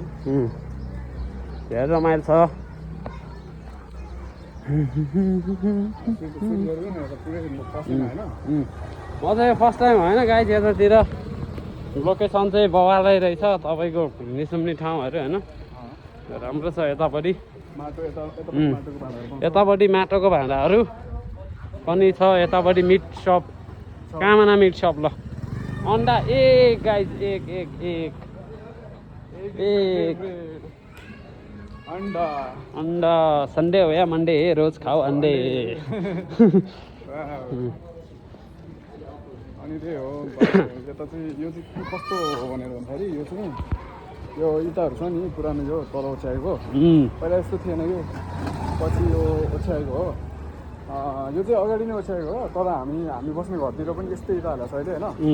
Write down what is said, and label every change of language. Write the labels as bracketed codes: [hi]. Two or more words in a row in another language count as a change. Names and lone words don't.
[ne] धेरै रमाइलो छ म चाहिँ [en] first time [ne] होइन गाइज यतातिर लोकेसन चाहिँ बवालै रहेछ तपाईँको घुम्ने सुम्ने ठाउँहरू होइन राम्रो छ यतापट्टि यतापट्टि माटोको भाँडाहरू पनि छ यतापट्टि [en] meat shop [ne] कामना [en] meat shop [ne] ल अन्डा एक गाइज एक एक एक एक अंडा [hi] संडे हो या मंडे रोज खाओ अंडे [ne] अनि त्यही हो यता चाहिँ यो चाहिँ कस्तो हो भनेर भन्दाखेरि यो चाहिँ यो इँटाहरू छ नि पुरानो यो तल ओछ्याएको पहिला यस्तो थिएन यो पछि यो ओछ्याएको हो यो चाहिँ अगाडि नै ओछ्याएको हो तर हामी बस्ने घरतिर पनि यस्तै इँटा हालेको छ अहिले होइन